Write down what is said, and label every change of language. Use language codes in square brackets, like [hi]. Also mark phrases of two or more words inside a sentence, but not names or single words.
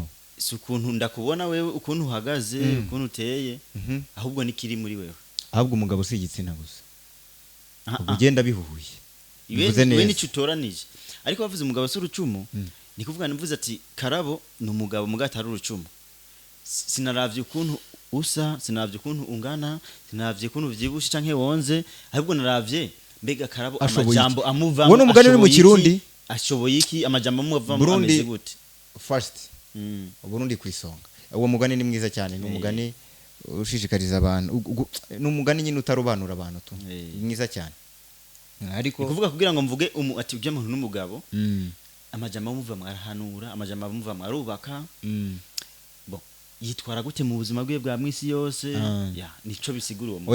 [rn] si ukuntu ndakubona wewe ukuntu uhagaze ukuntu uteye ahubwo nikiri muri wewe ahubwo umugabo si igitsina gusa ugenda bihuhuye we nicyo utoranije ariko bavuze umugabo asura urucumu ni kuvuga nivuze ati karabo ni umugabo mugabo ari urucumu sinaravye ukuntu usa sinaravye ukuntu ungana sinaravye ukuntu vyibushe canke wonze ahubwo naravye mbega karabo amajambo amuvamo wone umugani uri mu kirundi ashoboye iki amajambo amuvamo ameze gute first Burundi kwisonga uwo mugani ni mwiza cyane ni umugani ushishikariza abantu ni umugani nyine utarobanura abantu tu mwiza cyane ariko kuvuga kugira ngo mvuge ati ujya muntu n'umugabo amajambo amuvamo arahanura amajambo amuvamo arubaka yitwara gute mu buzima bwe bwa mwisi yose nico bisigura uwo